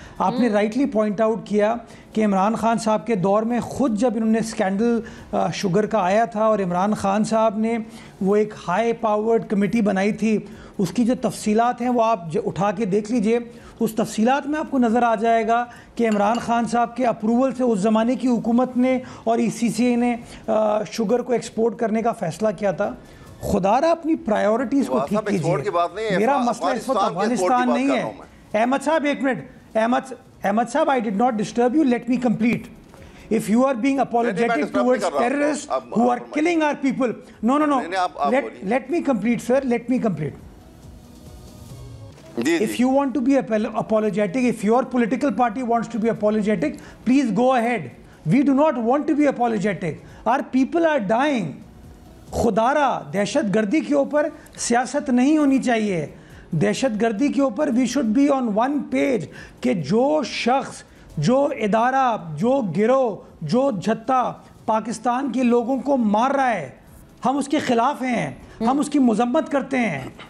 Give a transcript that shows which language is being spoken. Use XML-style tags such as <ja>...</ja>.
<ur>آپ نے rightly point out کیا کہ عمران خان صاحب کے دور میں خود جب انہوں نے اسکینڈل شوگر کا آیا تھا اور عمران خان صاحب نے وہ ایک ہائی پاورڈ کمیٹی بنائی تھی، اس کی جو تفصیلات ہیں وہ آپ اٹھا کے دیکھ لیجئے. اس تفصیلات میں آپ کو نظر آ جائے گا کہ عمران خان صاحب کے اپروول سے اس زمانے کی حکومت نے اور ای سی سی اے نے شوگر کو ایکسپورٹ کرنے کا فیصلہ کیا تھا. خدا را اپنی پرائیورٹیز کو ٹھیک کیجیے. میرا مسئلہ اس وقت افغانستان نہیں ہے. احمد صاحب ایک منٹ، احمد صاحب</ur> <en>I did not disturb you, let me complete. If you are being apologetic towards terrorists who are killing our people, no, let me complete sir, let me complete. If you want to be apologetic, if your political party wants to be apologetic, please go ahead. We do not want to be apologetic. Our people are dying.</en> <ur>خدارہ دہشت گردی کے اوپر سیاست نہیں ہونی چاہیے. دہشت گردی کے اوپر</ur> <en>we should be on one page</en> <ur>کہ جو شخص، جو ادارہ، جو گروہ، جو جھتا پاکستان کے لوگوں کو مار رہا ہے، ہم اس کے خلاف ہیں، ہم اس کی مذمت کرتے ہیں.</ur>